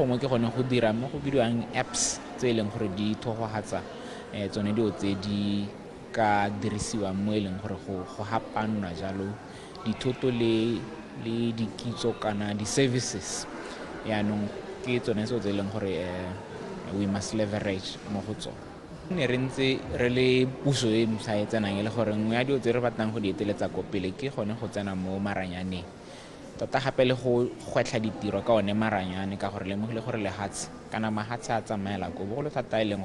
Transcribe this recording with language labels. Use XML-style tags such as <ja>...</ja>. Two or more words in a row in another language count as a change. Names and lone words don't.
<tn>gongwe ke gone go dira mo go bidiwang apps tse e leng gore di thohatsa tsone dilo tse di ka dirisiwang mo e leng gore go hapanwa jalo dithoto le dikitso kana di-services yaanong ke tsone tse e leng gore</tn> <en>we must leverage</en> <tn>mo go tsone ne re ntse re le puso e sa e tsenang e le gore nngwe ya dilo tse re batlang go di eteletsa ko pele ke gone go tsena mo maranyaneng tota gape le go gwetlha ditiro ka one maranyane ka gore lemogile gore lehatshe kana mahatshe a tsamaela ko bogolo thata e leng</tn>